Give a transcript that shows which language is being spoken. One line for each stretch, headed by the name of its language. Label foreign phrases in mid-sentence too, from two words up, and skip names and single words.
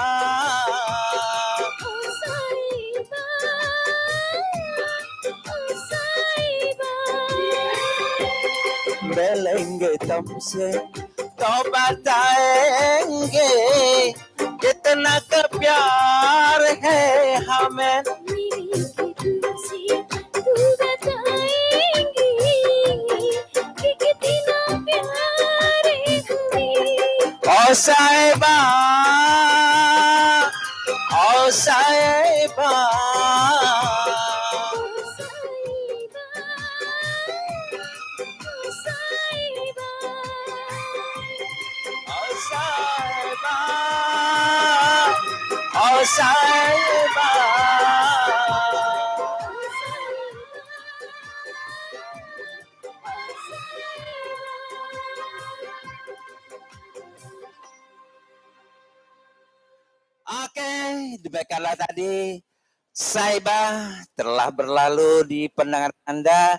Hindi: मिलेंगे तुमसे तो बताएंगे कितना का प्यार है हमें ओ साहिबा ओ साहिबा oh Saiba.
Indonesian: Oke, demikianlah tadi Saiba telah berlalu di pendengaran Anda.